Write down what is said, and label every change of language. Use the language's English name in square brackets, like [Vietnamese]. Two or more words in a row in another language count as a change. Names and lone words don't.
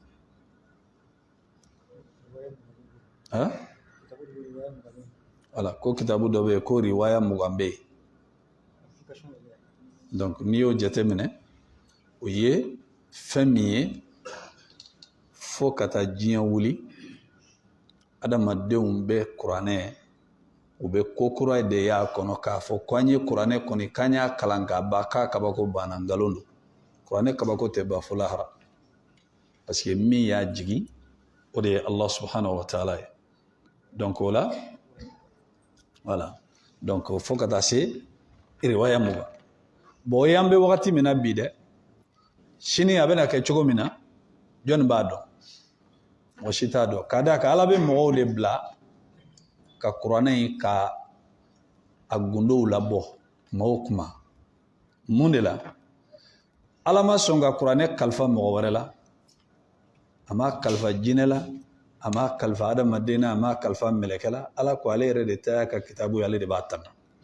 [Bambara] wala ko kitabu dɔ bɛ yen ko riwaya 20 bɛ yen donc n'i y'o jateminɛ o ye fɛn min ye fo ka taa diɲɛ wuli adamadenw bɛ kuranɛ u bɛ ko kura de y'a kɔnɔ k'a fɔ ko an ye kuranɛ kɔni k'an y'a kalan k'a ban k'a kabako banna nkalon don kuranɛ kabako tɛ ban fo lahara [French] parce que [Bambara] min y'a jigi o de ye [Arabic] الله سبحانه وتعالى [Bambara] ye donc o la voilà donc fo ka taa se riwaya 20 bon o y'an bɛ wagati min na bi dɛ sini a bɛna kɛ cogo min na jɔnni b'a dɔn mɔgɔ si t'a dɔn ka d'a kan ala bɛ mɔgɔw de bila ka kuranɛ in ka a gundow labɔ kuma o kuma mun de la ala ma sɔn ka kuranɛ kalifa mɔgɔ wɛrɛ la a ma kalifa jinɛ la a ma kalifa adamaden na a ma kalifa mɛlɛkɛ la ala ko ale yɛrɛ de ta y'a ka kitabu ye ale de b'a tanga